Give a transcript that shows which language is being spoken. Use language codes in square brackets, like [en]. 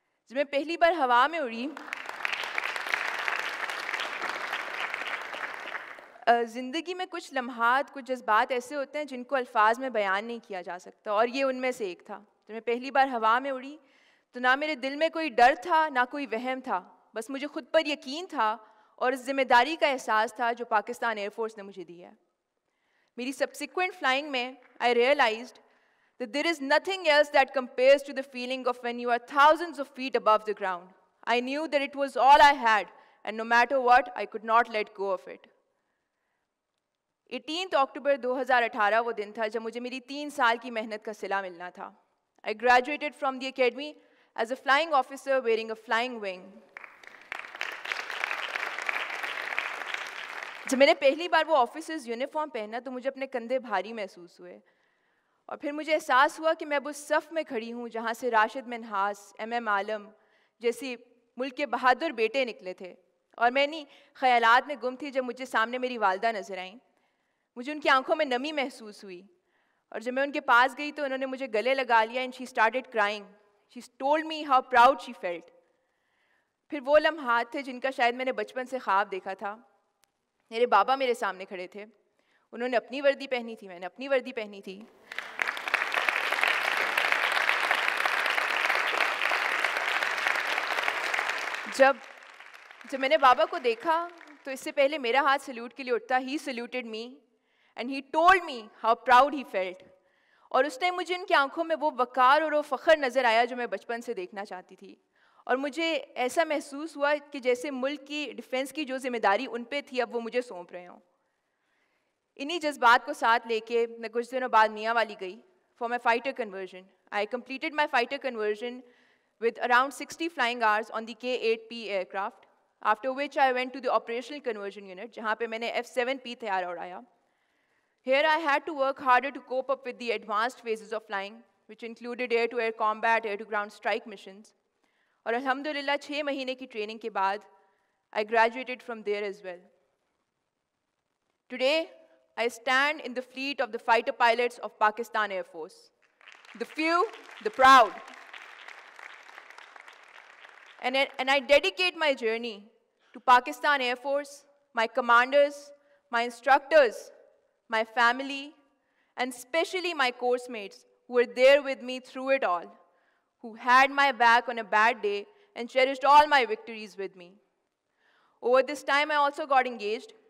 [ur] جب میں پہلی بار ہوا میں اڑی، زندگی میں کچھ لمحات، کچھ جذبات ایسے ہوتے ہیں جن کو الفاظ میں بیان نہیں کیا جا سکتا، اور یہ ان میں سے ایک تھا. جب میں پہلی بار ہوا میں اڑی تو نہ میرے دل میں کوئی ڈر تھا نہ کوئی وہم تھا، بس مجھے خود پر یقین تھا اور اس ذمہ داری کا احساس تھا جو پاکستان ایئر فورس نے مجھے دی ہے. میری سبسیکوینٹ فلائنگ میں [en] I realized that there is nothing else that compares to the feeling of when you are thousands of feet above the ground. I knew that it was all I had and no matter what I could not let go of it. [ur] 18 اکتوبر 2018 وہ دن تھا جب مجھے میری 3 سال کی محنت کا صلہ ملنا تھا. [en] I graduated from the academy as a flying officer wearing a flying wing. [ur] جب میں نے پہلی بار وہ آفیسرز یونیفارم پہنا تو مجھے اپنے کندھے بھاری محسوس ہوئے اور پھر مجھے احساس ہوا کہ میں اب اس صف میں کھڑی ہوں جہاں سے راشد منہاس، MM عالم جیسی ملک کے بہادر بیٹے نکلے تھے. اور میں انہیں خیالات میں گم تھی جب مجھے سامنے میری والدہ نظر آئیں. مجھے ان کی آنکھوں میں نمی محسوس ہوئی اور جب میں ان کے پاس گئی تو انہوں نے مجھے گلے لگا لیا [en] and she started crying. She told me how proud she felt. [ur] پھر وہ لمحات تھے جن کا شاید میں نے بچپن سے خواب دیکھا تھا. میرے بابا میرے سامنے کھڑے تھے، انہوں نے اپنی وردی پہنی تھی، میں نے اپنی وردی پہنی تھی. جب میں نے بابا کو دیکھا تو اس سے پہلے میرا ہاتھ سلیوٹ کے لیے اٹھتا، [en] he saluted me and he told me how proud he felt. [ur] اور اس ٹائم مجھے ان کی آنکھوں میں وہ وقار اور وہ فخر نظر آیا جو میں بچپن سے دیکھنا چاہتی تھی. اور مجھے ایسا محسوس ہوا کہ جیسے ملک کی ڈیفنس کی جو ذمہ داری ان پہ تھی اب وہ مجھے سونپ رہے ہوں. انہی جذبات کو ساتھ لے کے میں کچھ دنوں بعد میاں والی گئی [en] for my fighter conversion. I completed my fighter conversion with around 60 flying hours on the K-8P aircraft, after which I went to the operational conversion unit [ur] جہاں پہ میں نے F-7P طیارہ اڑایا. [en] Here I had to work harder to cope up with the advanced phases of flying, which included air-to-air combat, air-to-ground strike missions. [ur] اور الحمدللہ 6 مہینے کی ٹریننگ کے بعد [en] I graduated from there as well. Today, I stand in the fleet of the fighter pilots of Pakistan Air Force. The few, the proud. And I dedicate my journey to Pakistan Air Force, my commanders, my instructors, my family, and especially my course mates who were there with me through it all, who had my back on a bad day and cherished all my victories with me. Over this time, I also got engaged